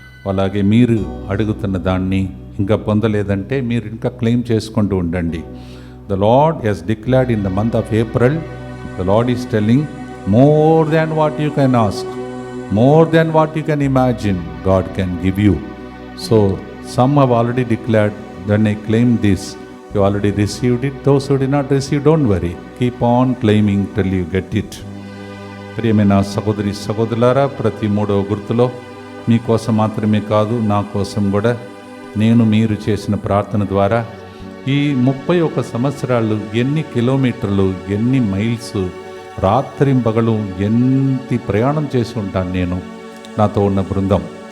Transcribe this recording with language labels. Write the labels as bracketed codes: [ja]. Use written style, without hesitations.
[te] అలాగే మీరు అడుగుతున్న దాన్ని ఇంకా పొందలేదంటే మీరు ఇంకా క్లెయిమ్ చేసుకుంటూ ఉండండి. [en] The Lord has declared in the month of April, the Lord is telling more than what you can ask, more than what you can imagine, God can give you. So some have already declared, then I claim this. You already received it. Those who did not receive, don't worry. Keep on claiming till you get it. [te] ప్రియమైన సహోదరి సహోదరులారా, ప్రతి 3వ గుర్తులో మీకోసం మాత్రమే కాదు, నా కోసం కూడా నేను మీరు చేసిన ప్రార్థన ద్వారా ఈ 31 సంవత్సరాలు ఎన్ని కిలోమీటర్లు, ఎన్ని మైల్స్, రాత్రింబగలు ఎంత ప్రయాణం చేసి ఉంటాను నేను, నాతో ఉన్న బృందం.